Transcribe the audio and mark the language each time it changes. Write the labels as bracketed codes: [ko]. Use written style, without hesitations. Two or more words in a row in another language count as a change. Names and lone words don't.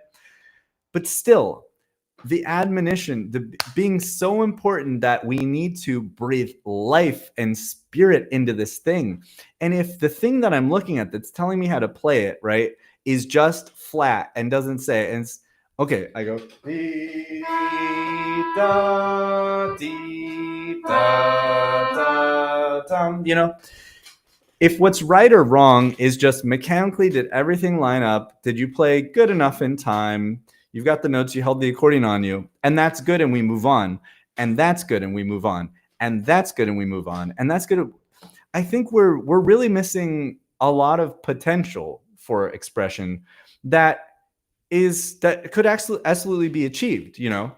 [en] But still, the admonition, being so important that we need to breathe life and spirit into this thing. And if the thing that I'm looking at that's telling me how to play it, right, is just flat and doesn't say, and it's, okay, I go, dee, da, dee, da, da, dum, you know, if what's right or wrong is just mechanically, did everything line up? Did you play good enough in time? You've got the notes, you held the accordion on you, and that's good, and we move on. And that's good, and we move on. And that's good, and we move on. And that's good. I think we're really missing a lot of potential for expression that could absolutely be achieved, you know.